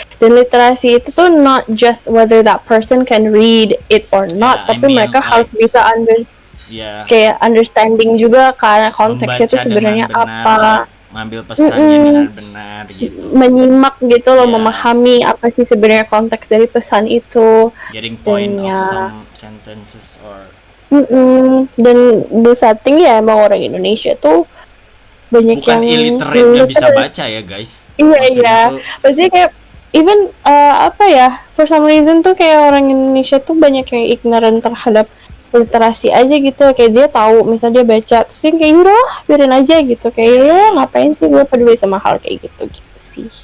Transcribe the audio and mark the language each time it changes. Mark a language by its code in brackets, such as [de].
[id] Dan literasi itu tuh [en] not just whether that person can read it or not, [id] tapi mereka harus bisa kayak understanding juga karena konteksnya itu sebenarnya apa, ngambil pesannya dengan benar gitu, menyimak gitu loh, memahami apa sih sebenarnya konteks dari pesan itu, [en] getting point of some sentences or [id] dan the setting ya emang orang Indonesia tuh banyak bukan yang illiterate gak bisa baca ya guys. Iya maksudnya kayak even for some reason tuh kayak orang Indonesia tuh banyak yang ignorant terhadap literasi aja gitu, kayak dia tahu misalnya dia baca terus kayak udah biarin aja gitu, kayak ngapain sih gue peduli sama hal kayak gitu sih.